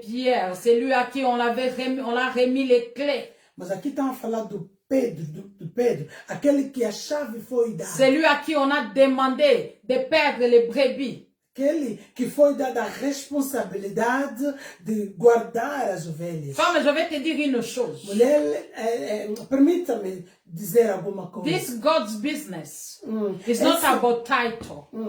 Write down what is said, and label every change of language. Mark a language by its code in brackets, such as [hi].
[fr] de Pierre, c'est lui à qui on l'a remis les clés. [pt] Mas aqui estamos a falar do Pedro, aquele que a chave foi dada. [fr] C'est lui à qui on a demandé de perdre les brebis. [pt] Aquele que foi dada a responsabilidade de guardar as ovelhas. [fr] Femme, je vais te dire une chose. [pt] Mulher, permita-me dizer alguma coisa. [en] This God's business is not about title.